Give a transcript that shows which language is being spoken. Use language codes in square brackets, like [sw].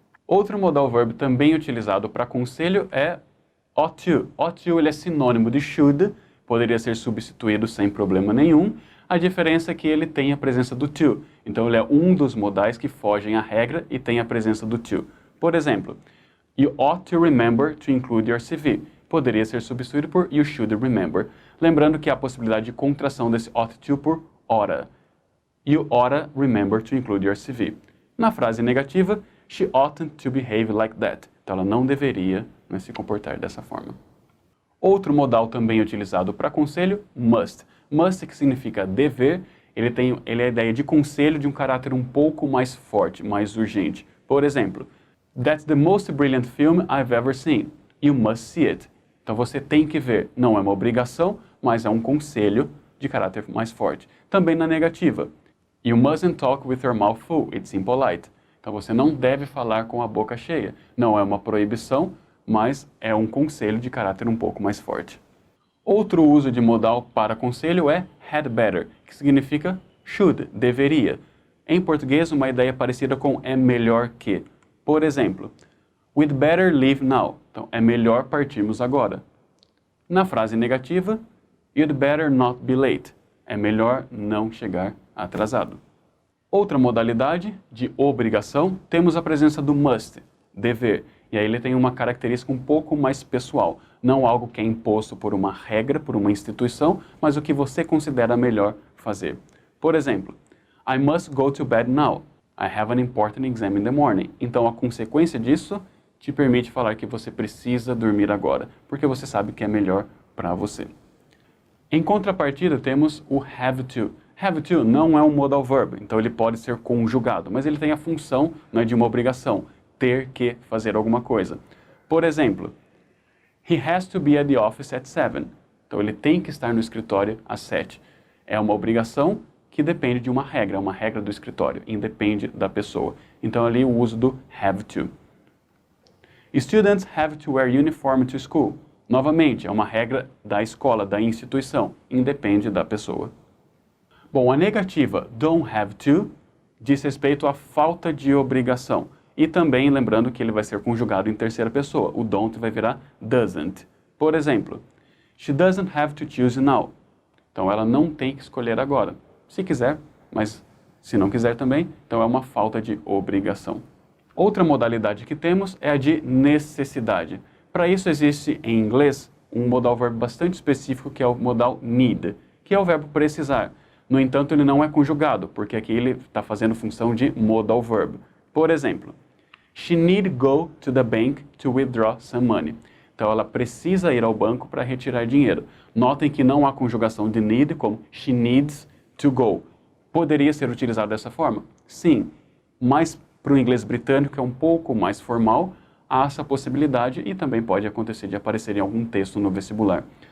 [pt] Outro modal verb também utilizado para conselho é ought to. Ought to ele é sinônimo de should, poderia ser substituído sem problema nenhum. A diferença é que ele tem a presença do to. Então, ele é um dos modais que fogem à regra e tem a presença do to. Por exemplo, [en] you ought to remember to include your CV. [pt] Poderia ser substituído por [en] you should remember. [pt] Lembrando que há a possibilidade de contração desse ought to por oughta. [en] You oughta remember to include your CV. [pt] Na frase negativa, [en] she oughtn't to behave like that. [pt] Então, ela não deveria se comportar dessa forma. Outro modal também utilizado para conselho, must. Must, que significa dever, ele é a ideia de conselho de um caráter um pouco mais forte, mais urgente. Por exemplo, [en] that's the most brilliant film I've ever seen. You must see it. [pt] Então você tem que ver. Não é uma obrigação, mas é um conselho de caráter mais forte. Também na negativa. [en] You mustn't talk with your mouth full. It's impolite. [pt] Então você não deve falar com a boca cheia. Não é uma proibição, mas é um conselho de caráter um pouco mais forte. Outro uso de modal para conselho é had better, que significa should, deveria. Em português, uma ideia parecida com é melhor que. Por exemplo, [en] we'd better leave now. [pt] Então, é melhor partirmos agora. Na frase negativa, [en] you'd better not be late. [pt] É melhor não chegar atrasado. Outra modalidade de obrigação, temos a presença do must, dever. E aí ele tem uma característica um pouco mais pessoal. Não algo que é imposto por uma regra, por uma instituição, mas o que você considera melhor fazer. Por exemplo, [en] I must go to bed now. I have an important exam in the morning. [pt] Então a consequência disso te permite falar que você precisa dormir agora, porque você sabe que é melhor para você. Em contrapartida temos o have to. Have to não é um modal verb, então ele pode ser conjugado, mas ele tem a função de uma obrigação. Ter que fazer alguma coisa. Por exemplo, [en] he has to be at the office at 7. [pt] Então, ele tem que estar no escritório às 7. É uma obrigação que depende de uma regra do escritório, independe da pessoa. Então, ali o uso do have to. [en] Students have to wear uniform to school. [pt] Novamente, é uma regra da escola, da instituição, independe da pessoa. Bom, a negativa don't have to diz respeito à falta de obrigação. E também lembrando que ele vai ser conjugado em terceira pessoa. O don't vai virar doesn't. Por exemplo, [en] she doesn't have to choose now. [pt] Então ela não tem que escolher agora. Se quiser, mas se não quiser também, então é uma falta de obrigação. Outra modalidade que temos é a de necessidade. Para isso existe em inglês um modal verbo bastante específico que é o modal need, que é o verbo precisar. No entanto, ele não é conjugado, porque aqui ele está fazendo função de modal verb. Por exemplo, [en] she need go to the bank to withdraw some money. [pt] Então, ela precisa ir ao banco para retirar dinheiro. Notem que não há conjugação de need como [en] she needs to go. [pt] Poderia ser utilizado dessa forma? Sim, mas para o inglês britânico é um pouco mais formal, há essa possibilidade e também pode acontecer de aparecer em algum texto no vestibular.